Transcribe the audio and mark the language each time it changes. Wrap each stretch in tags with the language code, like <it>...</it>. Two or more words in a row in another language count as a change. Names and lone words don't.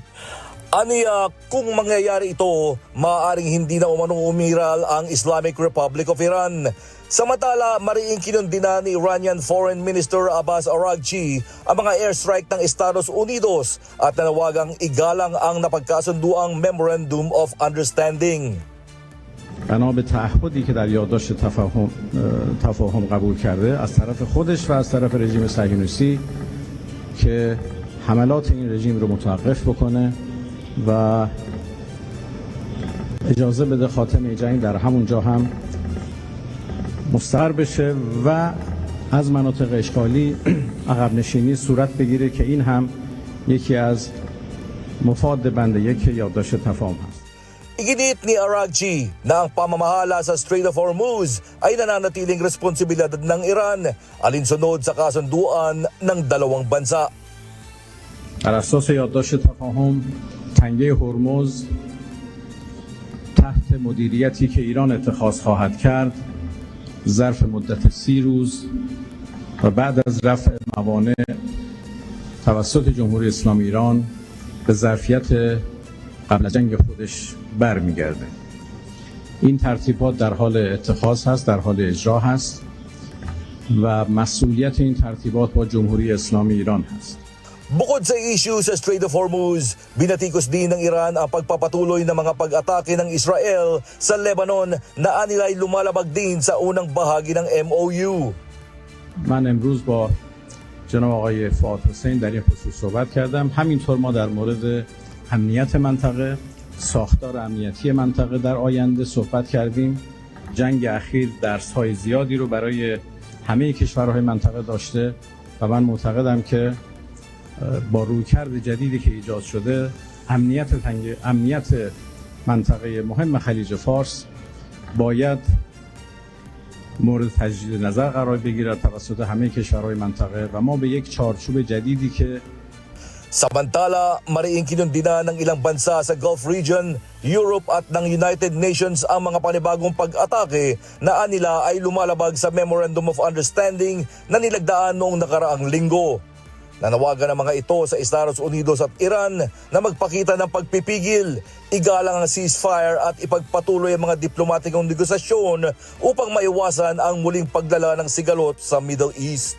<tl>Aniya, kung mangyayari ito, maaaring hindi na umanong umiral ang Islamic Republic of Iran. Samantala, mariing kinundina ni</tl> <en>Iranian Foreign Minister</en> <tl>Abbas Araghchi ang mga airstrike ng Estados Unidos at nanawagang igalang ang napagkasunduang</tl> <en>Memorandum of Understanding.</en> <fa>بنا به تعهدی که در یادداشت تفاهم قبول کرده از طرف خودش و از طرف رژیم صهیونیستی که حملات این رژیم رو متوقف بکنه و اجازه بده خاتمه جنگ در همون جا هم مستقر بشه و از مناطق اشغالی عقب نشینی صورت بگیره که این هم یکی از مفاد بند یک یادداشت تفاهم هست.</fa> <tl>Iginit ni Araghchi na ang pamamahala sa Strait of Hormuz ay nananatiling responsibilidad ng Iran alinsunod sa kasunduan ng dalawang bansa.</tl> <fa>بر اساس یادداشت تفاهم تنگه هرمز تحت مدیریتی که ایران اتخاذ خواهد کرد ظرف مدت 30 روز و بعد از رفع موانع توسط جمهوری اسلامی ایران به ظرفیت قبل از جنگ خودش برمیگرده. این ترتیبات در حال اتخاذ هست، در حال اجرا هست و مسئولیت این ترتیبات با جمهوری اسلامی ایران هست.</fa> <tl>Bukod sa issue sa Strait of Hormuz, binatikos din ng Iran ang pagpapatuloy ng mga pag-atake ng Israel sa Lebanon na anilay lumalabag din sa unang bahagi ng MOU.</tl> <fa>من امروز با جناب آقای فؤاد حسین در این خصوص صحبت کردم. همینطور ما در مورد امنیت منطقه، ساختار امنیتی منطقه در آینده صحبت کردیم. جنگ اخیر درس‌های زیادی رو برای همه کشورهای منطقه داشته و من معتقدم که با رویکرد جدیدی که ایجاد شده امنیت منطقه مهم خلیج فارس باید مورد تجدید نظر قرار بگیرد توسط همه کشورهای منطقه و ما به یک چارچوب جدیدی که</fa> <tl>Samantala, mariing kinundina ng ilang bansa sa</tl> <en>Gulf region,</en> <tl>Europe at ng United Nations ang mga panibagong pag-atake na anila ay lumalabag sa</tl> <en>Memorandum of Understanding</en> <tl>na nilagdaan noong nakaraang linggo. Nanawagan ang mga ito sa Estados Unidos at Iran na magpakita ng pagpipigil, igalang ang ceasefire at ipagpatuloy ang mga diplomatikong negosasyon upang maiwasan ang muling paglala ng sigalot sa Middle East.</tl>